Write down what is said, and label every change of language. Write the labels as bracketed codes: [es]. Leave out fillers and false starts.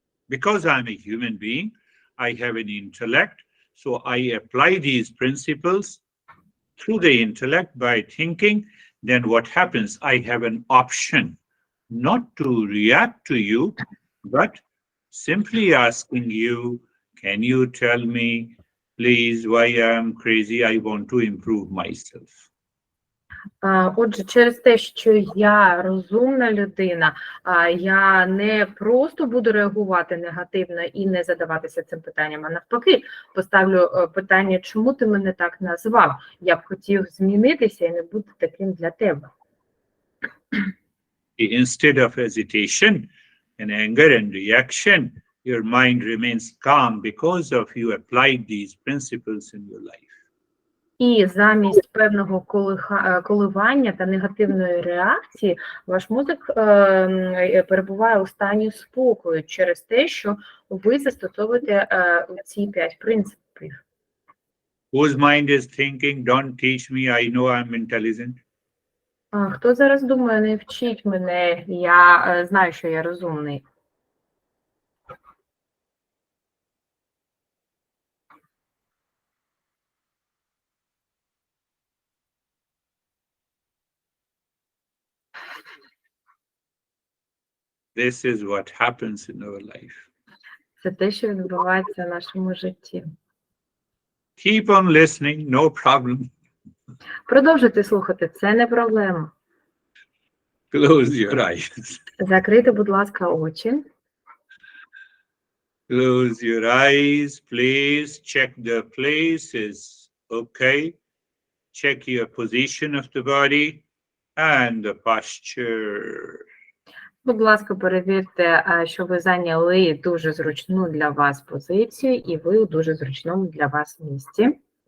[en] Because I'm a human being, I have an intellect, so I apply these principles through the intellect by thinking. Then what happens? I have an option not to react to you, but simply asking you, can you tell me, please, why I'm crazy? I want to improve myself. [uk] Отже, через те, що я розумна людина, я не просто буду реагувати негативно і не задаватися цим питанням, а навпаки, поставлю питання, чому ти мене так назвав? Я б хотів змінитися і не бути таким для тебе. [en] Instead of hesitation and anger and reaction, your mind remains calm because of you applied these principles in your life. [uk] І замість певного коливання та негативної реакції ваш мозок перебуває у стані спокою через те, що ви застосовуєте ці 5 принципів. [en] Whose mind is thinking, don't teach me, I know I'm intelligent? [uk] Хто зараз думає, не вчіть мене, я знаю, що я розумний. [en] This is what happens in our life. [uk] Це те, що відбувається в нашому житті. [en] Keep on listening, no problem. [uk] Продовжуйте слухати, це не проблема. [en] Close your eyes. [uk] Закрийте, будь ласка, очі. [en] Close your eyes, please. Check the place is okay. Check your position of the body and the posture. [uk] Будь ласка, перевірте, що ви зайняли дуже зручну для вас позицію і ви у дуже зручному для вас місці.